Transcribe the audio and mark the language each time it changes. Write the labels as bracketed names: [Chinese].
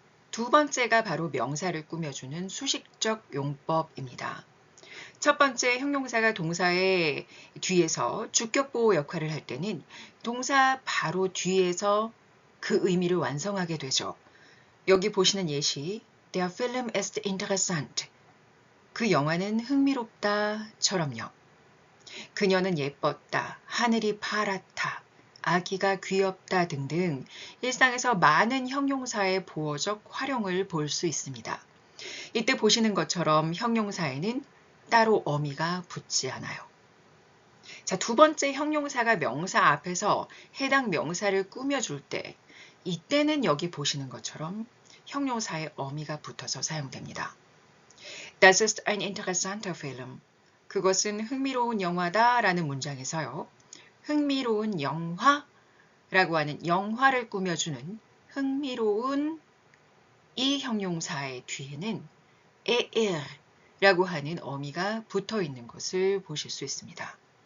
[Korean] 두 번째가 바로 명사를 꾸며주는 수식적 용법입니다. 첫 번째 형용사가 동사의 뒤에서 주격 보호 역할을 할 때는 동사 바로 뒤에서 그 의미를 완성하게 되죠. 여기 보시는 예시 [German] Der Film ist interessant. [Korean] 그 영화는 흥미롭다처럼요. 그녀는 예뻤다, 하늘이 파랗다, 아기가 귀엽다 등등 일상에서 많은 형용사의 보어적 활용을 볼 수 있습니다. 이때 보시는 것처럼 형용사에는 따로 어미가 붙지 않아요. 자, 두 번째 형용사가 명사 앞에서 해당 명사를 꾸며줄 때 이때는 여기 보시는 것처럼 형용사의 어미가 붙어서 사용됩니다. [German] Das ist ein interessanter Film. [Korean] 그것은 흥미로운 영화다 라는 문장에서요. 흥미로운 영화라고 하는 영화를 꾸며주는 흥미로운 이 형용사의 뒤에는 라고 하는 어미가 붙어 있는 것을 보실 수 있습니다.